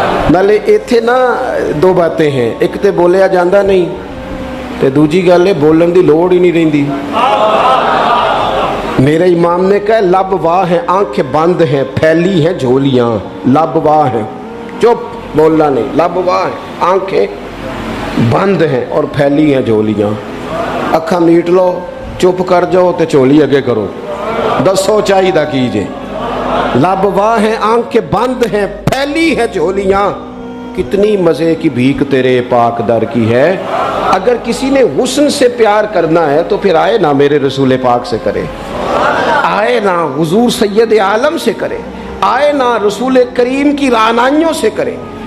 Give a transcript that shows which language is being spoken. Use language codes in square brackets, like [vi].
[pa] نالے ایتھے نا دو باتیں ہیں، ایک تے بولیا جاندہ نہیں، تے دوجی گل ہے بولن دی لوڑ ہی نہیں رہندی. [ur] میرے امام نے کہا لب واہ ہیں آنکھیں بند ہیں پھیلی ہیں جھولیاں. لب واہ ہیں، چپ بولنا نہیں، لب واہ ہیں آنکھیں بند ہیں اور پھیلی ہیں جھولیاں. [pa] اکھا میٹ لو، چپ کر جاؤ تے چولی اگے کرو، دسو چاہیدہ کیجئے. [ur] لب واہ ہیں آنکھیں بند ہیں پھیلی ہیں جھولیاں، کتنی مزے کی بھیک تیرے پاک در کی ہے. اگر کسی نے حسن سے پیار کرنا ہے تو پھر آئے نہ میرے رسول پاک سے کرے، آئے نہ حضور سید عالم سے کرے، آئے نہ رسول کریم کی رعنائیوں سے کرے.